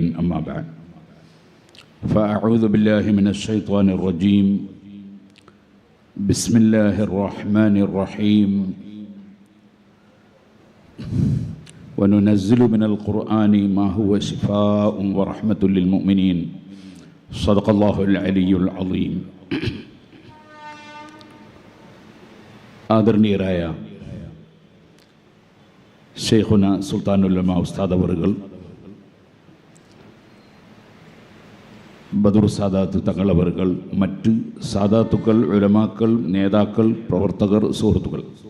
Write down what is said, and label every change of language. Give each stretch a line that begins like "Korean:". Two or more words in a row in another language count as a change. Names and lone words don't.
Arabic: أما بعد، فأعوذ بالله من الشيطان الرجيم. بسم الله الرحمن الرحيم. وننزل من القرآن ما هو شفاء ورحمة للمؤمنين. صدق الله العلي العظيم.
Malayalam: ആദരണീയരായ
Arabic: شيخنا سلطان العلماء
Malayalam: ഉസ്താദ് അവറുകൾ, ബദർ സാദാത്ത് തങ്ങളവറുകൾ, മറ്റ് സാദാത്തുക്കൾ, ഉലമാക്കൾ, നേതാക്കൾ, പ്രവർത്തകർ, സുഹൃത്തുക്കൾ,